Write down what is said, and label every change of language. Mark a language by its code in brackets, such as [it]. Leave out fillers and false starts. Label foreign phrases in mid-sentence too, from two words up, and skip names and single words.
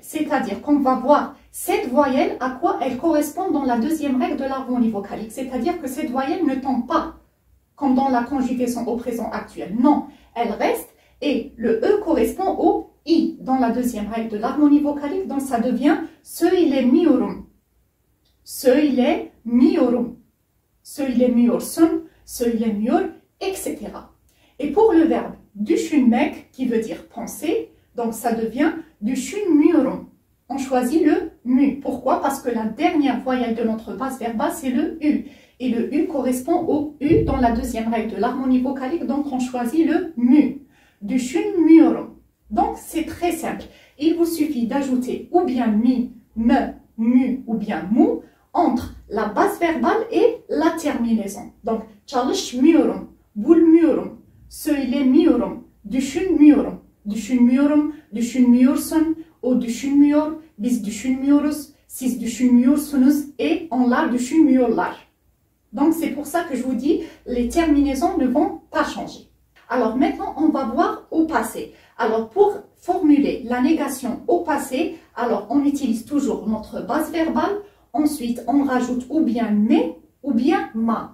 [fr] C'est-à-dire qu'on va voir cette voyelle, à quoi elle correspond dans la deuxième règle de l'harmonie vocalique. C'est-à-dire que cette voyelle ne tombe pas comme dans la conjugaison au présent actuel. Non, elle reste et le E correspond au I dans la deuxième règle de l'harmonie vocalique. Donc, ça devient [tr] söylemiyorum. Söylemiyorum. Söylemiyorsun, söylemiyor, [fr] etc. Et pour le verbe düşünmek, qui veut dire penser, donc ça devient düşünmüyorum. On choisit le mu. Pourquoi? Parce que la dernière voyelle de notre base verbale, c'est le U. Et le U correspond au U dans la deuxième règle de l'harmonie vocalique, donc on choisit le mu. Düşünmüyorum. Donc c'est très simple. Il vous suffit d'ajouter ou bien mi, me, mu ou bien mou entre la base verbale et la terminaison. Donc, [tr] çalışmıyorum, bulmuyorum, söylemiyorum, düşünmüyorum, düşünmüyorum, düşünmüyorsun, o düşünmüyor, biz düşünmüyoruz, siz düşünmüyorsunuz et onlar düşünmüyorlar. [fr] Donc, c'est pour ça que je vous dis, les terminaisons ne vont pas changer. Alors, maintenant, on va voir au passé. Alors, pour formuler la négation au passé, alors on utilise toujours notre base verbale. Ensuite, on rajoute ou bien mais ou bien ma.